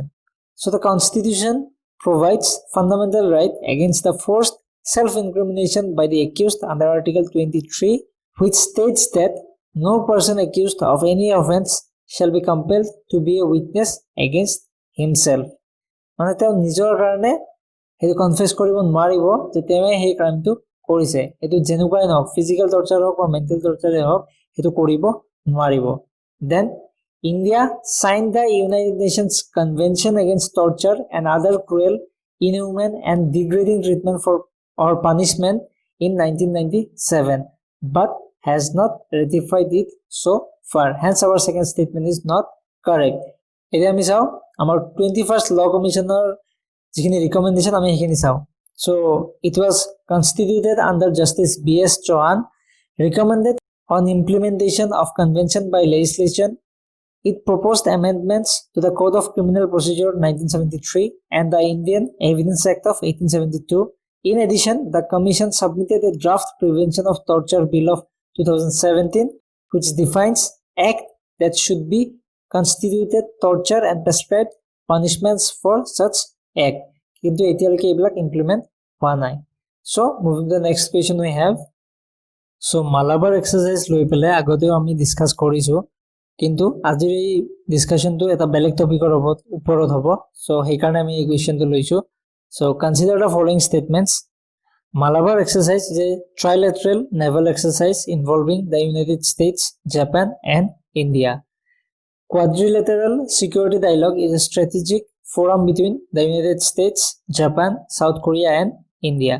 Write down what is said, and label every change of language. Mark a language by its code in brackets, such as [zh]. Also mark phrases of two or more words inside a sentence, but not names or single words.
[en] So the Constitution provides fundamental right against the forced self-incrimination by the accused under Article 23, which states that no person accused of any offense shall be compelled to be a witness against himself. [as] মানে তেওঁ নিজৰ কাৰণে সেইটো কনফেছ কৰিব নোৱাৰিব যে তেওঁ সেই ক্ৰাইমটো কৰিছে। এটো যেনেকুৱাই নহওক, [en] physical torture [as] হওক বা [en] mental tortureে [as] হওক, সেইটো কৰিব নোৱাৰিব। [en] দেন India signed the United Nations Convention Against Torture and Other Cruel, Inhuman and Degrading Treatment for or Punishment in 1997, but has not ratified it so far. Hence our second statement is not correct. [as] এতিয়া আমি চাও আমাৰ 21st [en] Law Commissioner [as] যিখিনি ৰিকমেন্ডেশন আমি সেইখিনি চাও। [en] So it was constituted under Justice B.S. Chauhan, recommended on implementation of convention by legislation. It proposed amendments to the Code of Criminal Procedure 1973 and the Indian Evidence Act of 1872. In addition, the Commission submitted a draft Prevention of Torture Bill of 2017, which defines act that should be constituted torture and prescribed punishments for such act. [as] কিন্তু এতিয়ালৈকে এইবিলাক ইমপ্লিমেন্ট হোৱা নাই। [en] So moving to the next question we have. [as] So Malabar exercise লৈ পেলাই আগতেও আমি ডিসকাস কৰিছো, কিন্তু আজিৰ এই ডিসকাশনটো এটা বেলেগ টপিকৰ ওপৰত হ'ব। So সেইকাৰণে আমি এই কোৱেশ্চনটো লৈছো। [en] So consider the following statements. Malabar exercise is a trilateral naval exercise involving the United States, Japan, and India. Quadrilateral security dialogue is a strategic forum between the United States, Japan, South Korea, and India.